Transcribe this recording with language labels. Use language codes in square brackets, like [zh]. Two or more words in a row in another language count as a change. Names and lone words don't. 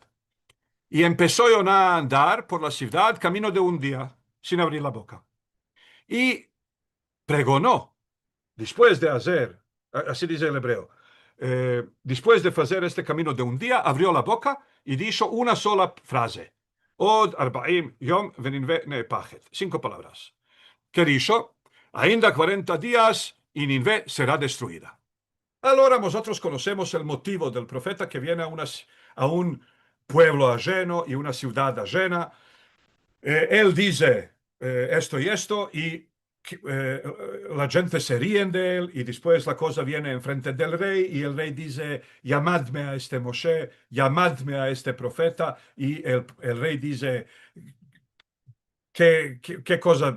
[es] Y empezó Yoná a andar por la ciudad camino de un día, sin abrir la boca. Y pregonó, después de hacer, así dice el hebreo, después de hacer este camino de un día, abrió la boca y dijo una sola frase. [he] עוד ארבעים יום ונינוה נהפכת. [es] 5 palabras. Que dijo, ainda 40 días y Ninvé será destruida. Ahora nosotros conocemos el motivo del profeta que viene a un pueblo ajeno y una ciudad ajena. Él dice esto y esto y la gente se ríe de él y después la cosa viene enfrente del rey y el rey dice, llamadme a este Moshe, llamadme a este profeta y el rey dice, ¿qué cosa?